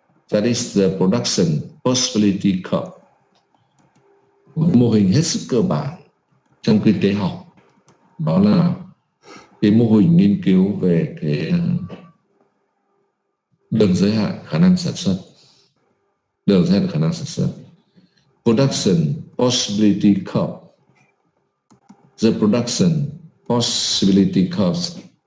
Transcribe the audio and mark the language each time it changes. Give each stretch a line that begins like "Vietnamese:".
English: That is the production possibility curve.
Vietnamese: Một mô hình hết sức cơ bản trong kinh tế học, đó là cái mô hình nghiên cứu về cái đường giới hạn khả năng sản xuất. Đường giới hạn khả năng sản xuất.
English: Production possibility curve. The production possibility curve.